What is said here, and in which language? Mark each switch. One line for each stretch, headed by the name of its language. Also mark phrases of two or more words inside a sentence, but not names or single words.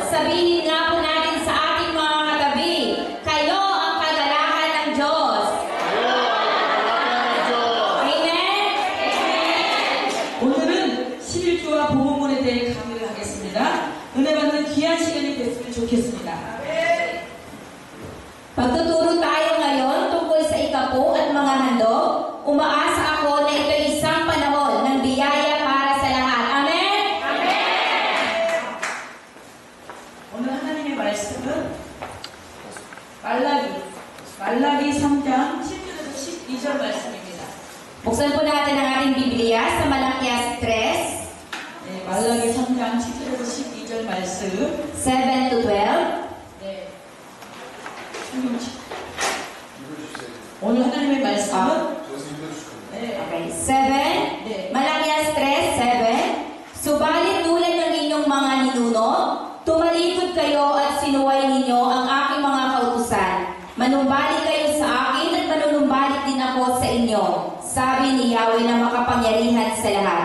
Filipino: Sabihin nga po natin sa ating mga katabi, kayo ang kagalakan ng Diyos. Amen?
Korean: 오늘은 11조와 복음문에 대해 강의를 하겠습니다. 은혜 받는 귀한 시간이 됐으면 좋겠습니다.
Filipino: Pagtuturo tayo ngayon tungkol sa ikapo at mga handog, umaasa ako na ito isang panahon ng biyaya para sa lahat. Amen?
Korean: 오늘 하나님의 말씀은 말라기 3장 10절에서 12절 말씀입니다.
Filipino: Buksan po natin ang ating Biblia sa Malakias 3,
Korean: 네, 말라기 3장 10절에서 12절 말씀.
English: 7 to 12.
Korean: 네. 오늘 하나님의 말씀은 네.
English: Okay, 7.
Korean: 네.
Filipino: Malakias 3, 7. Subalit tulad ng inyong mga ninuno, tumalikod kayo at sinuway ninyo ang aking mga kautusan. Manumbalik kayo sa akin at manunumbalik din ako sa inyo. Sabi ni Yahweh na makapangyarihan sa lahat.